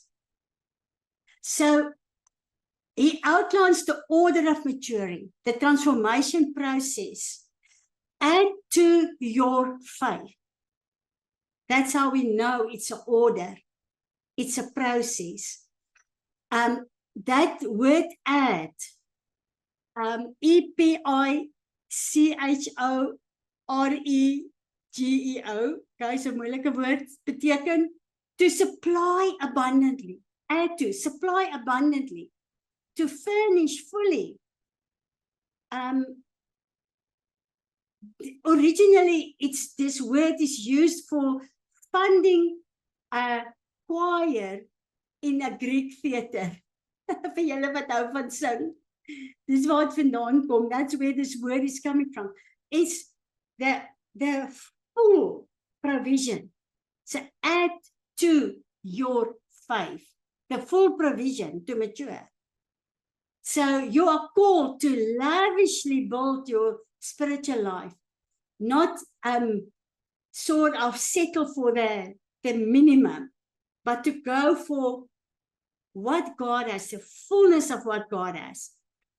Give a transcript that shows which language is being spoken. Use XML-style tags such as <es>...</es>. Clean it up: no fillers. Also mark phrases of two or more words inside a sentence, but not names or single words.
<en>So he outlines the order of maturing, the transformation process. Add to your faith. That's how we know it's an order. It's a process. That word add,</en> <el>E-P-I-C-H-O-R-E-G-E-O,</el> <en>guys,</en> <af>'n moeilike woord, beteken</af> <en>to supply abundantly. Add to, supply abundantly. To furnish fully. Originally, this word is used for funding a choir in a Greek theater.</en> <af>Vir julle wat hou van sing. Dis waar het vandaan kom.</af> <en>That's where this word is coming from. It's the full provision. So add to your faith. The full provision to mature. So you are called to lavishly build your spiritual life, not sort of settle for the minimum, but to go for what God has, the fullness of what God has.</en>